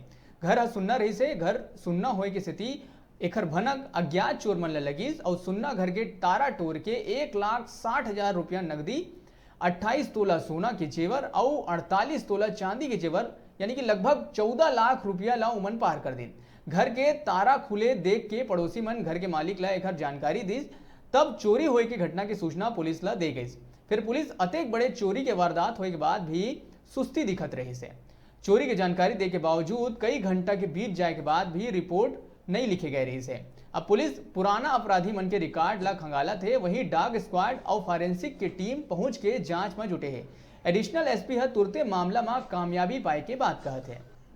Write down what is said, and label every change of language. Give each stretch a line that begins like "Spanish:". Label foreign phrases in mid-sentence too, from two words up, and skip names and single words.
Chhattisgarhi: घर सुनना रही से, घर सुनना होए के स्थिति एकर भनक अज्ञात चोर मन लगिस और सुनना घर के तारा तोड़ के 1,60,000 रुपया नकदी, 28 तोला सोना के जेवर और 48 तोला चांदी के जेवर यानी कि लगभग 14 लाख रुपया ला उमन पार कर दी। घर के तारा खुले देख के पड़ोसी मन घर के मालिक ला एक जानकारी दी, तब चोरी होए की घटना की सूचना पुलिस ला दे गई। फिर पुलिस अतेक बड़े चोरी के वारदात होए के बाद भी सुस्ती दिखत रही से। चोरी की जानकारी दे के बावजूद कई घंटा के बीत जाए के बाद भी रिपोर्ट नहीं लिखे गए रही से। अब पुलिस पुराना अपराधी मन के रिकॉर्ड ला खंगाला थे, वहीं
English: dog squad
Chhattisgarhi: और फॉरेंसिक की टीम पहुंच के जांच में जुटे है।
English: additional SP
Chhattisgarhi: तुरते मामला में कामयाबी पाए के बात कहते हैं।